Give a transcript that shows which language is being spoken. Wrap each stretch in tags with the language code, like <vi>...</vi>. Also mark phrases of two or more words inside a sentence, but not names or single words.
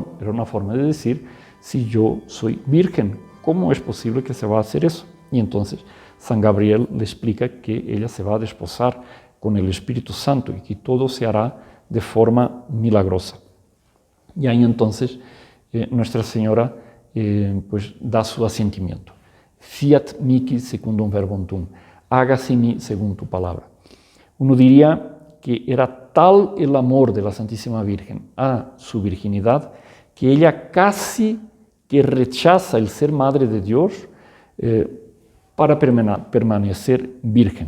<es>Era una forma de decir, si yo soy virgen, ¿cómo es posible que se va a hacer eso? Y entonces San Gabriel le explica que ella se va a desposar con el Espíritu Santo y que todo se hará de forma milagrosa. Y ahí entonces Nuestra Señora pues da su asentimiento.</es> <la>Fiat mihi secundum verbum tuum,</la> <es>hágase en mí según tu palabra. Uno diría que era tal el amor de la Santísima Virgen a su virginidad que ella casi que rechaza el ser madre de Dios para permanecer virgen.</es>